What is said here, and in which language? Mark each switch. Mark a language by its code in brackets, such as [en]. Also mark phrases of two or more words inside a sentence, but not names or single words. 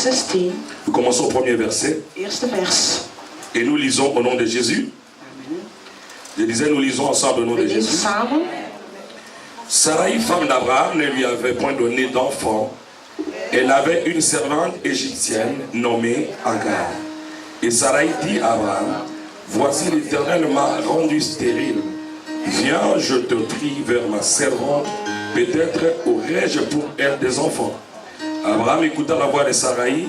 [fr] 16. Nous commençons au premier verset. [nl] Eerste vers. [fr] Et nous lisons au nom de Jésus. Je disais, nous lisons ensemble au nom [nl] We [fr] de [nl] lezen [fr] Jésus. [nl] samen. [fr] Sarai, femme d'Abraham, ne lui avait point donné d'enfant. Elle avait une servante égyptienne nommée Agar. Et Sarai dit à Abraham, voici l'Éternel m'a rendu stérile. Viens, je te prie, vers ma servante. Peut-être aurais-je pour elle des enfants. Abraham écouta la voix de Sarai.